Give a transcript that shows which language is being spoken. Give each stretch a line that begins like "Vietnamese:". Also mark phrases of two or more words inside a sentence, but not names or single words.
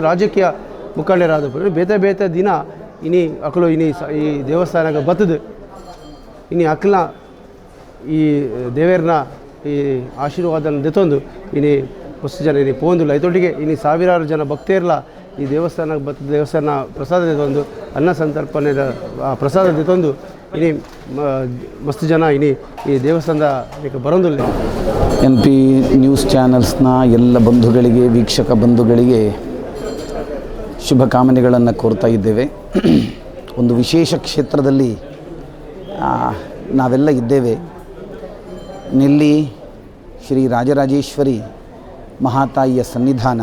Tulu: ರಾಜಕೀಯ ಮುಖಂಡರಾದಪ್ಪು ಬೇತೆ ಬೇತೆ ದಿನ ಇನ್ನು ಅಕ್ಕಳು ಇನ್ನು ಈ ದೇವಸ್ಥಾನಕ್ಕೆ ಬತ್ತದು ಇನ್ನು ಅಕ್ಕಲ ಈ ದೇವೇರ್ನ ಈ ಆಶೀರ್ವಾದನ ದೆತ್ತೊಂದು ಇನ್ನು ಮಸ್ತು ಜನ ಇನ್ನು ಪೋಂದಿಲ್ಲ ಇದೊಟ್ಟಿಗೆ ಇನ್ನು ಸಾವಿರಾರು ಜನ ಭಕ್ತೇರ್ಲ ಈ ದೇವಸ್ಥಾನಕ್ಕೆ ಬತ್ತ ದೇವಸ್ಥಾನ ಪ್ರಸಾದ ದೆತ್ತೊಂದು ಅನ್ನ ಸಂತರ್ಪಣೆ ಪ್ರಸಾದ ದೆತ್ತೊಂದು ಇನ್ನು ಮಸ್ತು ಜನ ಇನ್ನು ಈ ದೇವಸ್ಥಾನದ ಬರೋದಿಲ್ಲ.
Kannada: NP ನ್ಯೂಸ್ ಚಾನಲ್ಸ್ನ ಎಲ್ಲ ಬಂಧುಗಳಿಗೆ ವೀಕ್ಷಕ ಬಂಧುಗಳಿಗೆ ಶುಭಕಾಮನೆಗಳನ್ನು ಕೋರ್ತಾ ಇದ್ದೇವೆ. ಒಂದು ವಿಶೇಷ ಕ್ಷೇತ್ರದಲ್ಲಿ ನಾವೆಲ್ಲ ಇದ್ದೇವೆ. ನೆಲ್ಲಿ ಶ್ರೀ ರಾಜರಾಜೇಶ್ವರಿ ಮಹಾತಾಯಿಯ ಸನ್ನಿಧಾನ.